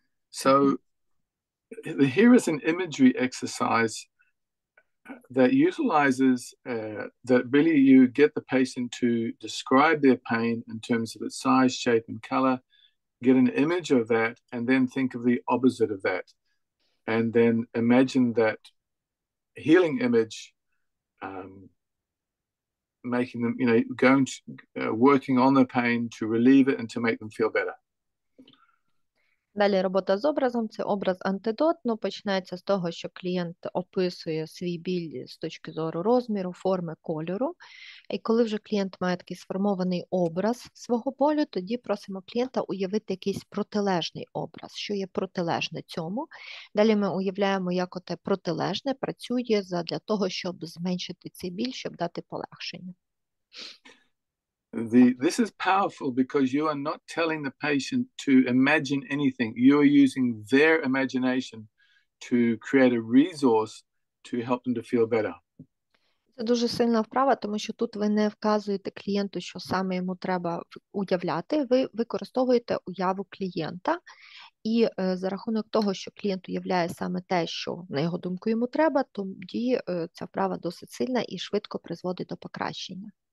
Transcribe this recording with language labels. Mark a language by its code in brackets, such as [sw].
[en] So here is an imagery exercise that utilizes that really you get the patient to describe their pain in terms of its size, shape, and color, get an image of that, and then think of the opposite of that. And then imagine that healing image, making them, going to, working on the pain to relieve it and to make them feel better. [uk] Далі робота з образом – це образ-антидот. Ну, починається з того, що клієнт описує свій біль з точки зору розміру, форми, кольору. І коли вже клієнт має такий сформований образ свого болю, тоді просимо клієнта уявити якийсь протилежний образ, що є протилежне цьому. Далі ми уявляємо, як оте протилежне працює для того, щоб зменшити цей біль, щоб дати полегшення. [en] This is powerful because you are not telling the patient to imagine anything. You are using their imagination to create a resource to help them to feel better. [uk] Це дуже сильна вправа, тому що тут ви не вказуєте клієнту, що саме йому треба уявляти. Ви використовуєте уяву клієнта. І за рахунок того, що клієнт уявляє саме те, що, на його думку, йому треба, тоді ця вправа досить сильна і швидко призводить до покращення.